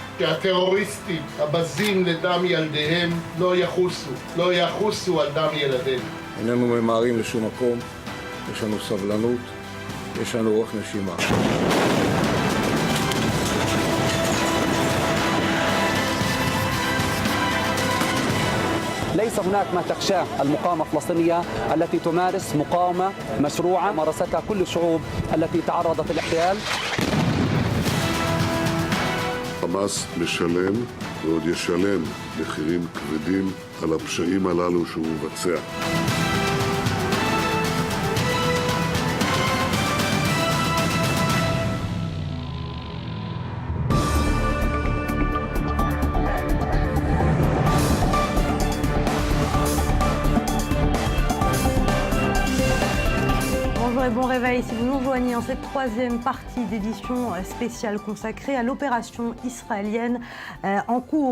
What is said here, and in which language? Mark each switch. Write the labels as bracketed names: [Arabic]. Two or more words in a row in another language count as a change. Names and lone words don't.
[Hebrew] שהטרוריסטים הבזים לדם ילדיהם לא יחוסו על דם ילדינו. איננו ממהרים לשום מקום, יש לנו סבלנות, יש לנו אורך נשימה. [Arabic] ليس هناك ما تخشاه المقاومة الفلسطينية التي تمارس مقاومة مشروعة مارستها كل الشعوب التي تعرضت للاحتلال. [Hebrew] חמאס משלם ועוד ישלם מחירים כבדים על הפשעים הללו שהוא מבצע. [French] Bonjour et bon réveil si vous nous rejoignez en cette troisième partie d'édition spéciale consacrée à l'opération israélienne en cours.